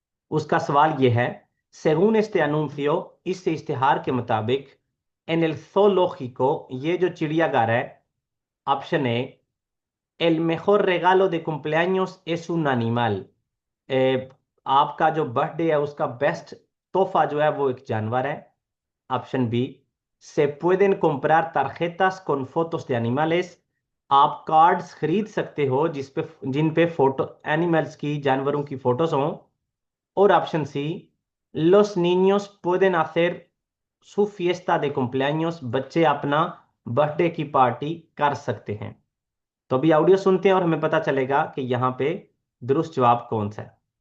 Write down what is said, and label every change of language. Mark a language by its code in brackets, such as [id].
[hi] उसका सवाल यह है, [es] según este anuncio, [hi] इस इश्तिहार के मुताबिक, [es] en el zoológico, [hi] ये जो चिड़ियाघर है, option A, [es] el mejor regalo de cumpleaños es un animal। [hi] आपका जो बर्थडे है उसका बेस्ट तोहफा जो है वो एक जानवर है। [es] ऑप्शन बी, se pueden comprar tarjetas con fotos de animales। [hi] आप कार्ड्स खरीद सकते हो जिन पे फोटो एनिमल्स की, जानवरों की फोटोज हों। और option C, [es] los niños pueden hacer su fiesta de cumpleaños। [hi] बच्चे अपना बर्थडे की पार्टी कर सकते हैं। तो अभी ऑडियो सुनते हैं और हमें पता चलेगा कि यहाँ पे दुरुस्त जवाब कौन सा है।